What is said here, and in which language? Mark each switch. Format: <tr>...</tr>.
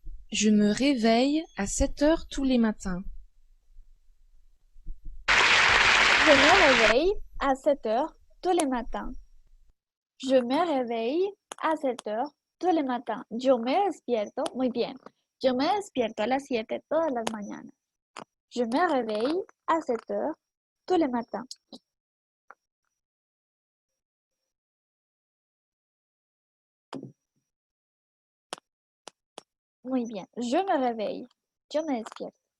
<fr>Je me réveille à 7 heures tous les matins. Je me réveille à 7 heures tous les matins. Je me réveille a 7 heures tous les matins.</fr> <es>Yo me despierto, muy bien. Yo me despierto a las 7 todas las mañanas.</es> <fr>Je me réveille à 7 heures tous les matins.</fr> <es>Muy bien.</es> <fr>Je me réveille.</fr> <es>Yo me despierto.</es>